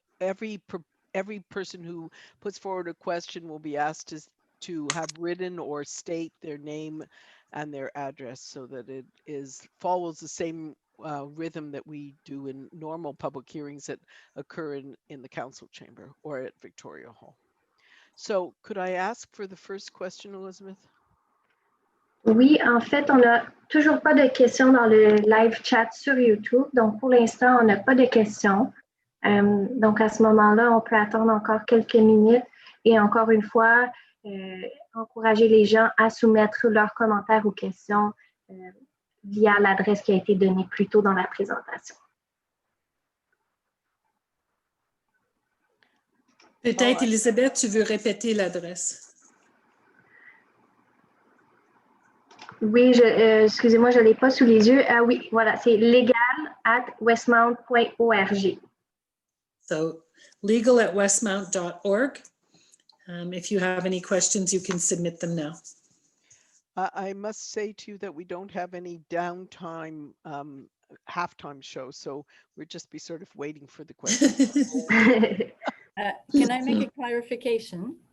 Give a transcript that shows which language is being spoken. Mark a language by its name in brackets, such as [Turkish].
[English] Every person who puts forward a question will be asked to have written or state their name and their address, so that it follows the same rhythm that we do in normal public hearings that occur in the council chamber or at Victoria Hall. So could I ask for the first question, Elizabeth? [French] Oui, en fait, on n'a toujours pas de questions dans le live chat sur YouTube. Donc, pour l'instant, on n'a pas de questions. Donc, à ce moment-là, on peut attendre encore quelques minutes et encore une fois, encourager les gens à soumettre leurs commentaires ou questions via l'adresse qui a été donnée plus tôt dans la présentation. peut-être Elisabeth, tu veux répéter l'adresse? Oui, excusez-moi, je ne l'ai pas sous les yeux. Ah oui, voilà, c'est legal@westmount.org. [English] So legal@westmount.org. If you have any questions, you can submit them now. I must say to you that we don't have any downtime halftime show, so we'll just be sort of waiting for the questions. Can I make a clarification?